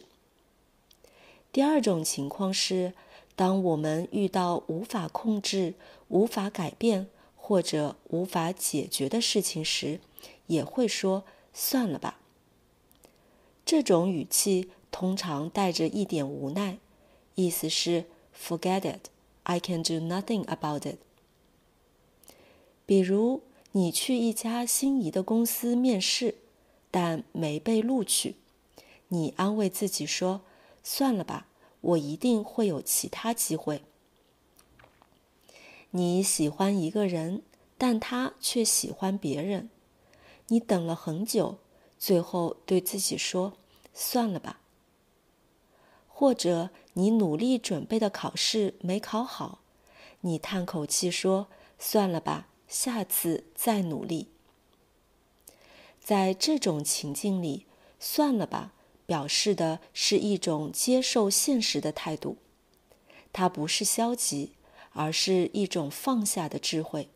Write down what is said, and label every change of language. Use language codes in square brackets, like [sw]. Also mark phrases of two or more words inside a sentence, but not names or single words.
[zh] 第二種情況是，當我們遇到無法控制、無法改變或者無法解決的事情時，也會說算了吧。這種語氣通常帶着一點無奈，意思是 [en] forget it, I can do nothing about it。 [zh] 比如你去一家心儀的公司面試，但沒被錄取，你安慰自己說，算了吧，我一定會有其他機會。你喜歡一個人，但他卻喜歡別人，你等了很久，最後對自己說，算了吧。或者你努力準備的考試沒考好，你嘆口氣說，算了吧，下次再努力。在這種情境裡，算了吧表示的是一種接受現實的態度，它不是消極，而是一種放下的智慧。